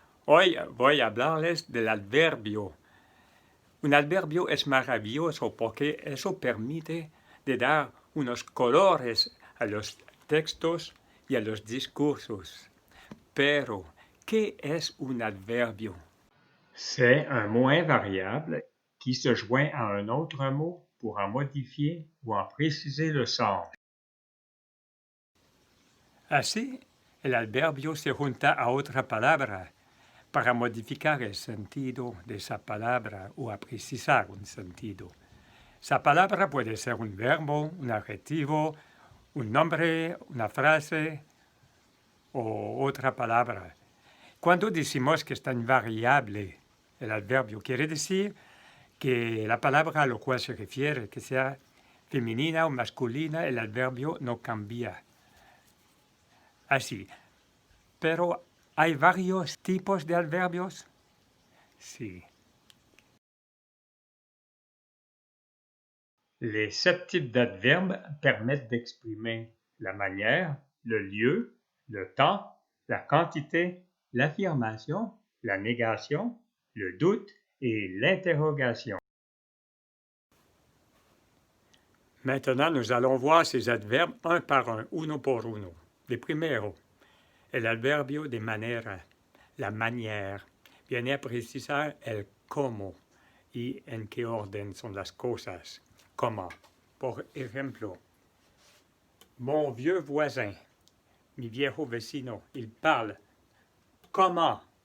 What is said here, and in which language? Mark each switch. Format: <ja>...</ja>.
<es>Hoy voy a hablarles del adverbio. Un adverbio es maravilloso porque eso permite de dar unos colores a los textos y a los discursos. Pero, ¿qué es un adverbio?</es> <fr>C'est un mot invariable qui se joint à un autre mot pour en modifier ou en préciser le sens.</fr> <es>Así, el adverbio se junta a otra palabra para modificar el sentido de esa palabra o a precisar un sentido. Esa palabra puede ser un verbo, un adjetivo, un nombre, una frase o otra palabra. Cuando decimos que está invariable el adverbio, quiere decir que la palabra a lo cual se refiere, que sea femenina o masculina, el adverbio no cambia. Así. Pero ¿hay varios tipos de adverbios? Sí.</es> <fr>Les 7 types d'adverbes permettent d'exprimer la manière, le lieu, le temps, la quantité, l'affirmation, la négation, le doute et l'interrogation. Maintenant, nous allons voir ces adverbes un par un,</fr> <es>uno por uno. De primero, el adverbio de manera, la manière, viene a precisar el cómo y en qué orden son las cosas.</es> <fr>Comment.</fr> <es>Por ejemplo,</es> <fr>mon vieux voisin,</fr> <es>mi viejo vecino,</es> <fr>il parle comment?</fr>